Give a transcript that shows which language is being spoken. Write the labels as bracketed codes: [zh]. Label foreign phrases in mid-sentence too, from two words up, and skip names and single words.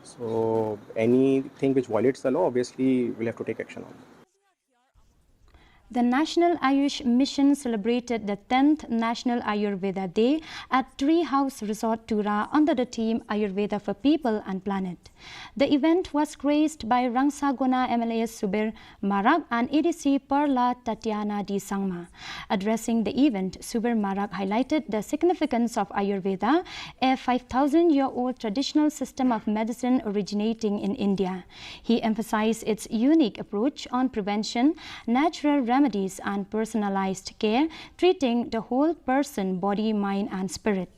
[en] So anything which violates the law, obviously we'll have to take action on. The National Ayush Mission celebrated the 10th National Ayurveda Day at Tree House Resort Tura under the theme Ayurveda for People and Planet. The event was graced by Rangsagona MLA Subir Marak and ADC Perla Tatiana Di Sangma. Addressing the event, Subir Marak highlighted the significance of Ayurveda, a 5,000-year-old traditional system of medicine originating in India. He emphasized its unique approach on prevention, natural remedies and personalized care, treating the whole person, body, mind and spirit.